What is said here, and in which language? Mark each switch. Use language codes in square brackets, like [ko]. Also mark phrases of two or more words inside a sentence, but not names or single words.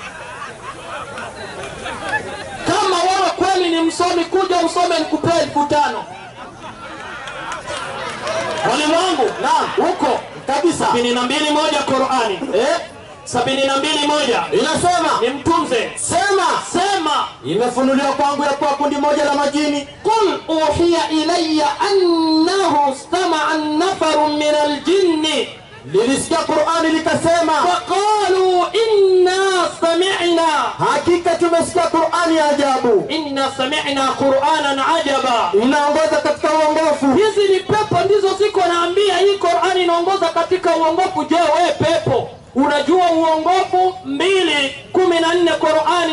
[sw] Kama wewe kweli ni msomi, kuja usome nikupe 1500. Mwalimu wangu, naam, huko Kabisa. 72:1 Qur'ani. 72:1 Inasema, ni mtunze. Sema imefunuliwa kwangu ya kuwa kundi moja la majini. [ar] قل أوحي إلي أنه استمع نفر من الجن, [sw] Lilisikia Qur'ani likasema, [ar] فقالوا إنا سمعنا, [sw] hakika tumesikia Qur'ani ya ajabu. [ar] إنا سمعنا قرآنا عجبا. [sw] Inaongoza katika uongofu. Hizi ni pepo ndizo ziko naambia, hii Qur'ani inaongoza katika uongofu. Je, wewe pepo unajua uongofu? 2:14 Qur'ani.